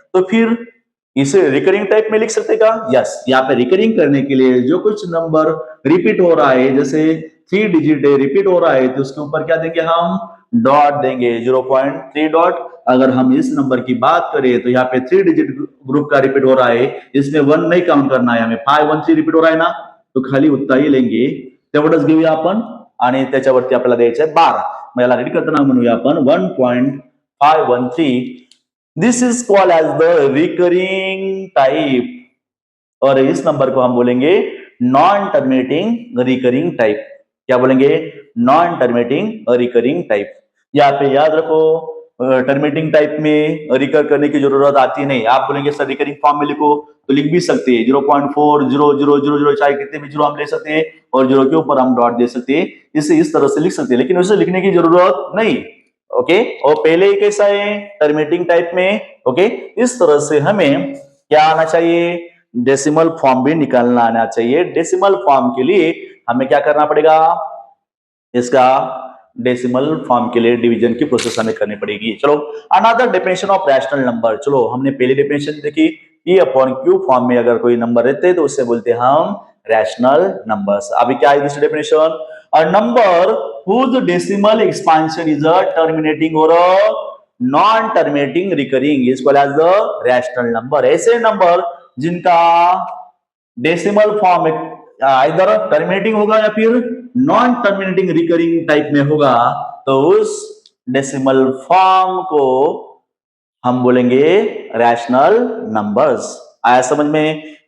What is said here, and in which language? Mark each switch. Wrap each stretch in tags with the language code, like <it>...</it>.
<hi>तो फिर इसे रिकरिंग टाइप में लिख सकते का? यस, यहाँ पे रिकरिंग करने के लिए जो कुछ नंबर रिपीट हो रहा है, जैसे 3 डिजिट है रिपीट हो रहा है, तो उसके ऊपर क्या देंगे हम, डॉट देंगे 0.3 डॉट। अगर हम इस नंबर की बात करें तो यहाँ पे 3 डिजिट ग्रुप का रिपीट हो रहा है, इसमें 1 नहीं काउंट करना है हमें। 513 रिपीट हो रहा है ना, तो खाली उत्तर ही लेंगे,</hi> <mr>तेवढंच घेऊया आपण, आणि त्याच्यावरती आपल्याला द्यायचं आहे</mr> <hi>12।</hi> <mr>मग याला रेडी करताना म्हणूया आपण 1.513।</mr> <en>this is called as the recurring type,</en> <hi>और इस नंबर को हम बोलेंगे नॉन टर्मिनेटिंग रिकरिंग टाइप। क्या बोलेंगे? Non terminating recurring type. यहाँ पे याद रखो, टर्मिनेटिंग टाइप में रिकर करने की जरूरत आती नहीं। आप बोलेंगे सर रिकरिंग फॉर्म में लिखो, तो लिख भी सकते हैं 0.400000, चाहे कितने भी 0 हम ले सकते हैं, और 0 के ऊपर हम डॉट दे सकते हैं। इसे इस तरह से लिख सकते हैं, लेकिन उसे लिखने की जरूरत नहीं। ओके, और पहले ही कैसा है टर्मिनेटिंग टाइप में। ओके, इस तरह से हमें क्या आना चाहिए, डेसिमल फॉर्म भी निकालना आना चाहिए। डेसिमल फॉर्म के लिए हमें क्या करना पड़ेगा, इसका डेसिमल फॉर्म के लिए डिवीजन की प्रोसेस हमें करनी पड़ेगी। चलो another definition of rational number. चलो हमने पहली डेफिनेशन देखी, P/Q फॉर्म में अगर कोई नंबर रहते हैं तो उससे बोलते हैं हम रैशनल नंबर्स। अभी क्या है दूसरी definition,</hi> <en>A number whose decimal expansion is a terminating or a non-terminating recurring is called as the rational number।</en> <hi>ऐसे नंबर जिनका डेसिमल फॉर्म इधर टर्मिनेटिंग होगा या फिर नॉन टर्मिनेटिंग रिकरिंग टाइप में होगा, तो उस डेसिमल फॉर्म को हम बोलेंगे रैशनल नंबर्स। आया समझ में?</hi>